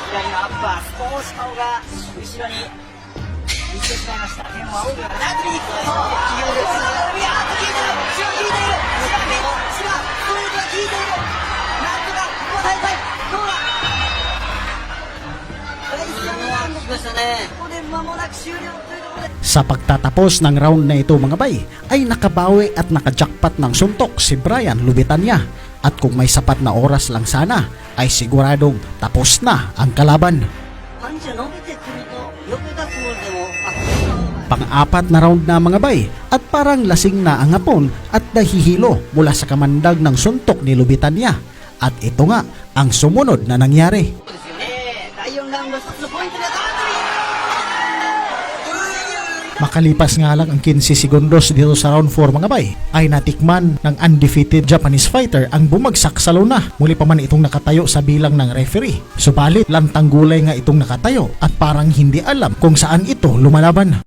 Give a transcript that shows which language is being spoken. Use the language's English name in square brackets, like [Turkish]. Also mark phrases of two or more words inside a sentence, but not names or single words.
[Japanese] 左のアッパー、少し顔が後ろに行ってしまいました。天を仰ぐような、なんと右行くと、いよいよつながる。いやー、効いてる。千葉効いている。千葉、ストレートが効いている。なんとか、抑えたい。どうだ。ここで間もなく終了というところで [Filipino] Sa pagtatapos ng round na ito mga bay, ay nakabawi at nakajackpot ng suntok si Brian Lubitania. At kung may sapat na oras lang sana, ay siguradong tapos na ang kalaban. [Japanese] パンチが伸びてくると、よく出すつもりでも、 [Filipino] Pang-apat na round na mga bay, at parang lasing na ang Hapon at nahihilo mula sa kamandag ng suntok ni Lubitania. At ito nga ang sumunod na nangyari. [Japanese] ですよね。第4ラウンド一つのポイントで当たる。 [Filipino] Makalipas nga lang ang 15 segundos dito sa round 4 mga bay, ay natikman ng [English] undefeated Japanese fighter [Filipino] ang bumagsak sa lona. Muli pa man itong nakatayo sa bilang ng referee. Subalit lantang gulay nga itong nakatayo at parang hindi alam kung saan ito lumalaban.